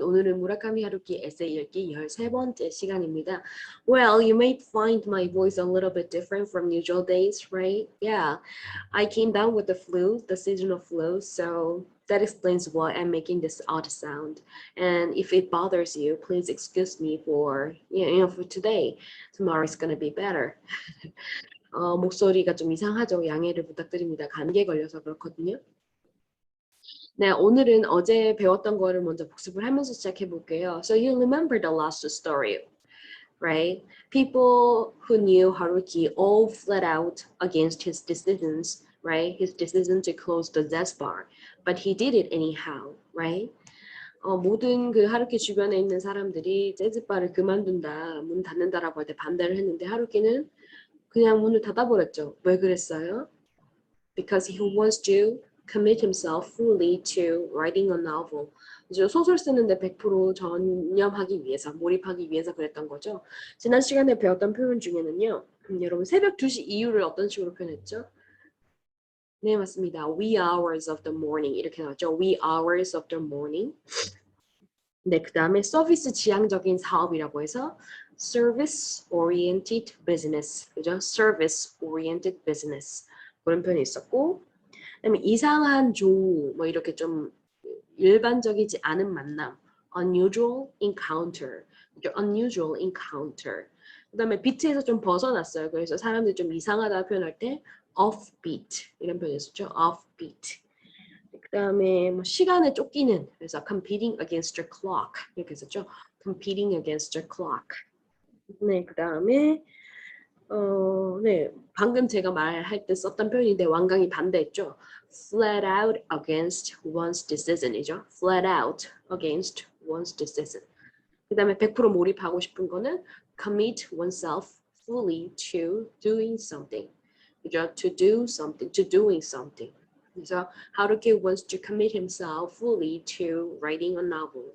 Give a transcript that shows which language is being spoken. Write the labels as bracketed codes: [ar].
[ko] 오늘은 무라카미 하루키 에세이 읽기 13번째 시간입니다. [en] Well, you may find my voice a little bit different from usual days, right? Yeah, I came down with the flu, the seasonal flu, so that explains why I'm making this odd sound. And if it bothers you, please excuse me for, for today. Tomorrow is gonna be better. [ko] 목소리가 좀 이상하죠? 양해를 부탁드립니다. 감기에 걸려서 그렇거든요. 네, 오늘은 어제 배웠던 거를 먼저 복습을 하면서 시작해 볼게요. [en] So you remember the last story, right? People who knew Haruki all fled out against his decisions, right? His decision to close the jazz bar, but he did it anyhow, right? [ko] 모든 그 하루키 주변에 있는 사람들이 재즈바를 그만둔다, 문 닫는다라고 할 때 반대를 했는데 하루키는 그냥 문을 닫아버렸죠. 왜 그랬어요? [en] Because he wants to commit himself fully to writing a novel. [ko] 이제 소설 쓰는데 100% 전념하기 위해서, 몰입하기 위해서 그랬던 거죠. 지난 시간에 배웠던 표현 중에는요. 여러분 새벽 2시 이후를 어떤 식으로 표현했죠? 네, 맞습니다. [en] wee hours of the morning [ko] 이렇게 나왔죠. [en] wee hours of the morning. [ko] 네, 그 다음에 서비스 지향적인 사업이라고 해서 [en] service oriented business, [ko] 그죠? [en] service oriented business [ko] 그런 표현이 있었고 그다음에 이상한 조우 뭐 이렇게 좀 일반적이지 않은 만남 [en] unusual encounter unusual encounter [ko] 그다음에 비트에서 좀 벗어났어요. 그래서 사람들이 좀 이상하다 표현할 때 offbeat 이런 표현이 있었죠. offbeat 그다음에 뭐 시간에 쫓기는 그래서 [en] competing against the clock [ko] 이렇게 했었죠. [en] competing against the clock [ko] 네 그다음에 네, 방금 제가 말할 때 썼던 표현인데 완강히 반대했죠. [en] Flat out against one's decision이죠. Flat out against one's decision. [ko] 그 다음에 100% 몰입하고 싶은 거는 [en] commit oneself fully to doing something. [ko] 그죠? [en] To do something, to doing something. [ko] 그래서 하루키 [en] wants to commit himself fully to writing a novel.